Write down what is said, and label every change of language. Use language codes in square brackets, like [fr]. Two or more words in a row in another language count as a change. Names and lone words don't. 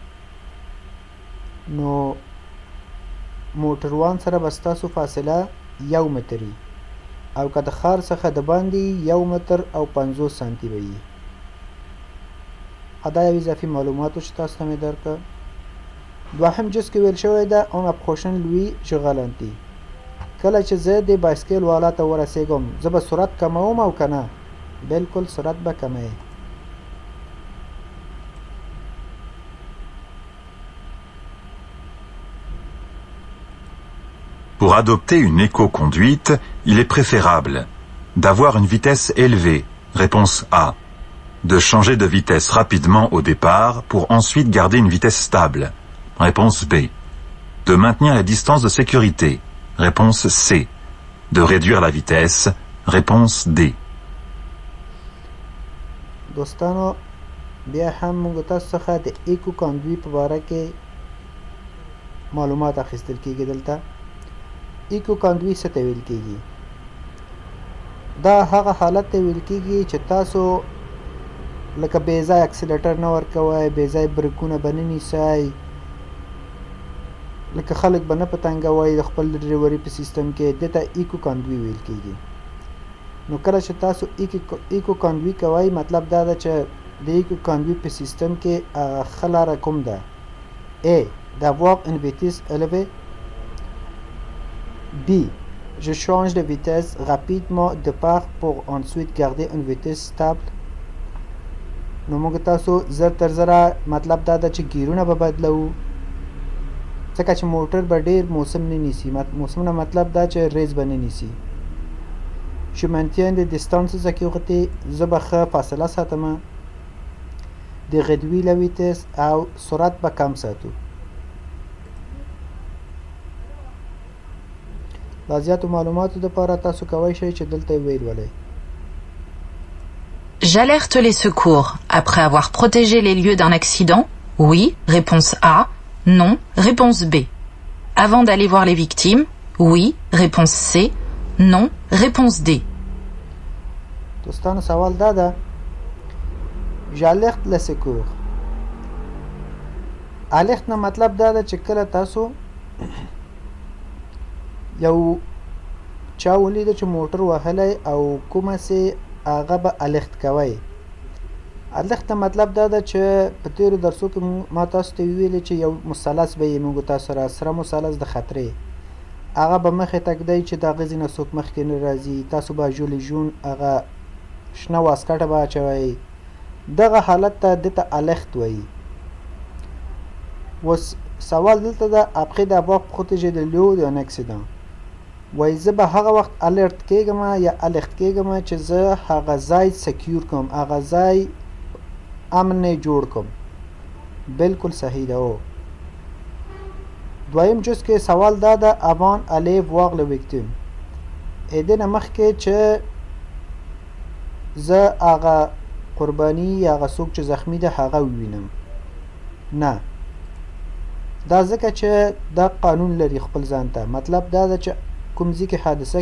[ps] نو موټروان سره به ستاسو فاصله 1 متر وي او که د ښار څخه د باندې 1 متر او 50 سانتي به وي دا یو اضافي معلومات چې تاسو ته مې درکړه دوهم جز کې ویل شوی ده [fr] En approchant lui je ralentis [ps] کله چې زه د بایسکل والا ته ورسېږم زه به سرعت کموم او که نه بالکل سرعت به کموي [fr] Pour adopter une éco-conduite, il est préférable d'avoir une vitesse élevée. Réponse A. De changer de vitesse rapidement au départ pour ensuite garder une vitesse stable. Réponse B. De maintenir les distances de sécurité. Réponse C. De réduire la vitesse. Réponse D. [ps] دوستانو بیا هم موږ تاسو څخه د ایکو کاندوی په باره کې معلومات اخیستل کیږي دلته ایکو کاندوی څه ته ویل کیږي دا هغه حالت ته ویل کیږي چې تاسو لکه بې ځای اکسیلیټر نه ورکوئ بې ځای بریکونه به نه نیسئ لکه خلک به نه پتنګوئ د خپل ډریوري په سیستم کې دې ته ایکو کاندوی ویل کیږي نو کله چې تاسو ایکو کاندوی کوئ مطلب دا ده چې د ایکو کاندوی په سیستم کې ښه لاره کوم ده A. [fr] D'avoir une vitesse élevée B. Je change de vitesse rapidement au départ pour ensuite garder une vitesse stable [ps] نو موږ تاسو زر تر زره مطلب دا ده چې ګیرونه به بدلو ځکه چې موټر به ډیر موسم نه نیسي موسم نه مطلب دا چې ریز به نه نیسي [fr] Je maintiens des distances de sécurité [ps] زه به ښه فاصله ساتم د [fr] réduit la vitesse [ps] او سرعت به کم ساتو د زیاتو معلوماتو لپاره تاسو کولی شئ چې دلته ویل ولئ [fr] J'alerte les secours après avoir protégé les lieux d'un accident. Oui, réponse A. Non, réponse B. Avant d'aller voir les victimes. Oui, réponse C. Non, réponse D. [ps] دوستانو سوال دا ده [fr] j'alerte le secours [ps] alerte نه مطلب دا ده چې کله تاسو یو چا ولیده چې موټر وهلی او کومه سي هغه به الرت کوئ الرت نه مطلب دا ده چې په تیرو درسو کې ما تاسو ته ویلي چې یو مثلث به یې موږ تاسو سره سره مثلث د خطرې هغه به مخې تږدی چې د هغې ځینه څوک مخکې نه راځي تاسو به ژولې ژون هغه شنه واسکټه به اچوئ دغه حالت ته دته الرت وایي اوس سوال دلته ده [fr] après d'avoir protégé le lieu d'un accident [ps] وایي زه به هغه وخت الرت کېږم یا الرت کېږم چې زه هغه ځای سکیور کړم هغه ځای امن جوړ کړم بالکل صحیح ده او دویم جز کې سوال دا ده [fr] avant aller voir le victime [ps] دې نه مخکې چې زه هغه قرباني یا هغه څوک چې زخمی ده هغه ووینم نه دا ځکه چې دا قانون لري خپل ځان ته مطلب دا ده چې کوم ځای کې حادثه